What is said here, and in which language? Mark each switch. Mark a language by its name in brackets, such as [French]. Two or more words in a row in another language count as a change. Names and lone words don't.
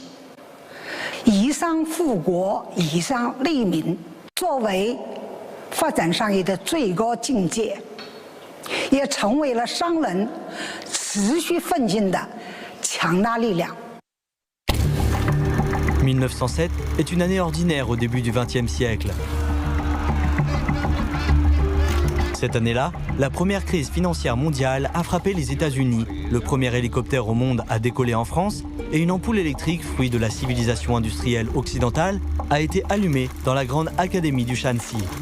[Chinese] 以商富国，以商利民。作为发展商业的最高境界，也成为了商人持续奋进的强大力量。 [French] 1907 est une année ordinaire au début du XXe siècle. Cette année-là, la première crise financière mondiale a frappé les États-Unis, le premier hélicoptère au monde à décoller en France, et une ampoule électrique, fruit de la civilisation industrielle occidentale, a été allumée dans la grande académie du Shanxi.